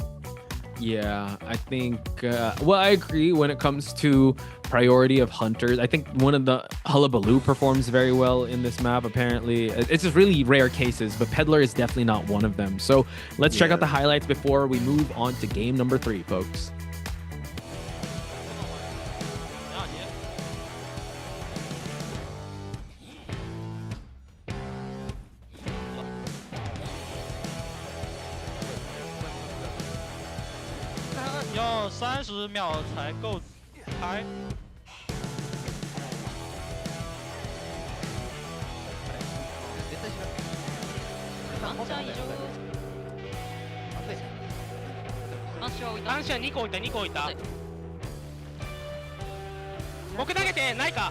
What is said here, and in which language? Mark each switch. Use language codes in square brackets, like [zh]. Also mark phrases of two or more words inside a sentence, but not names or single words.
[en] Yeah, I think, well, I agree when it comes to priority of hunters. I think one of the Hullabaloo performs very well in this map, apparently. It's just really rare cases, but Peddler is definitely not one of them. So let's check out the highlights before we move on to game number 3, folks. [zh] 要30秒才够开。 [ja] アンシャ2個置いた2個置いた。僕投げてないか。